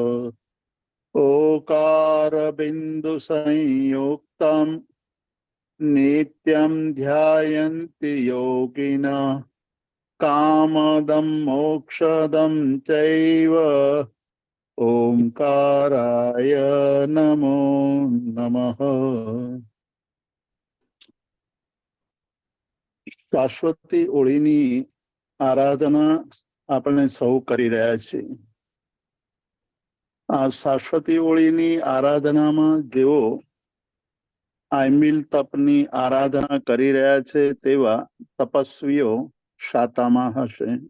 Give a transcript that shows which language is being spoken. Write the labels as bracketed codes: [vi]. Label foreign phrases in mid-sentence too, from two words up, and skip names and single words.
[sa] ओकारबिन्दुसंयुक्तं नित्यं ध्यायन्ति योगिनः कामदं मोक्षदं चैव ओंकाराय नमो नमः। [gu] શાશ્વતી ઓળીની આરાધના આપણે સૌ કરી રહ્યા છીએ। આ શાશ્વતી ઓળીની આરાધનામાં જેઓ આયમિલ તપની આરાધના કરી રહ્યા છે તેવા તપસ્વીઓ શાતામાં હશે।